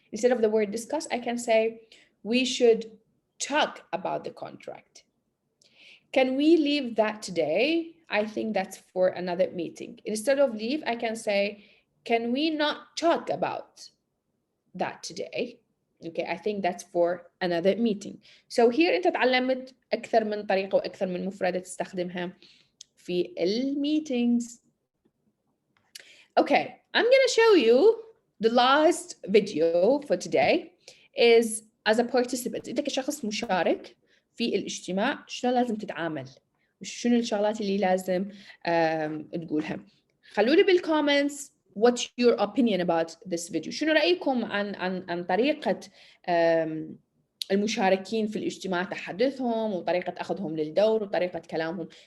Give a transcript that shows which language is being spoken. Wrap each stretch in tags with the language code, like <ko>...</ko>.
<en>Instead of the word discuss, I can say we should talk about the contract. Can we leave that today? I think that's for another meeting. Instead of leave, I can say, can we not talk about that today? Okay, I think that's for another meeting.</en> <ar>So here أنت تعلمت أكثر من طريقة وأكثر من مفردة تستخدمها في meetings.</ar> <en>Okay, I'm gonna show you the last video for today is as a participant.</en> <ar>أنت كشخص مشارك في الاجتماع شلون لازم تتعامل؟ شنو الشغلات اللي لازم تقولها؟ خلولي بالكومنتس</ar> <en>what's your opinion about this video.</en> <ar>شنو رأيكم عن طريقة المشاركين في الاجتماع تحدثهم وطريقة أخذهم للدور وطريقة كلامهم.</ar>